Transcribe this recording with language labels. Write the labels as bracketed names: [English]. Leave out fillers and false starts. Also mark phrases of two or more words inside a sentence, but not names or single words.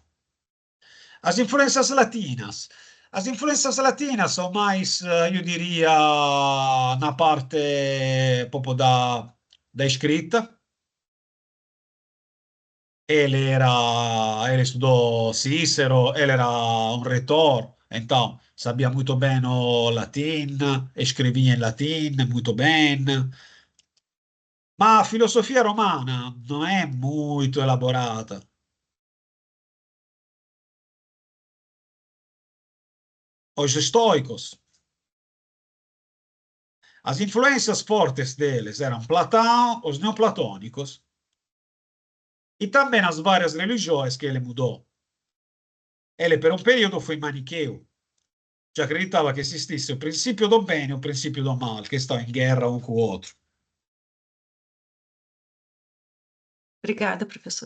[Portuguese] As influências latinas. As influências latinas são mais, eu diria, na parte proprio da escrita. Ele estudou Cícero, ele era [Italian] un retor, [Portuguese] Então, sabia muito bem o latim, escrevia [Italian] in latim, [Portuguese] muito bem. [Italian] Ma a filosofia romana non è molto elaborata. [Portuguese] Os estoicos, as influências fortes deles eram Platão, os neoplatônicos, e também as várias religiões que ele mudou. Ele, [Italian] per un periodo, [Portuguese] foi manicheu, [Italian] cioè acreditava che esistisse [Portuguese] o princípio do bene e o princípio do mal, [Italian] che sta in guerra [Portuguese] um com o outro. Obrigada, professor.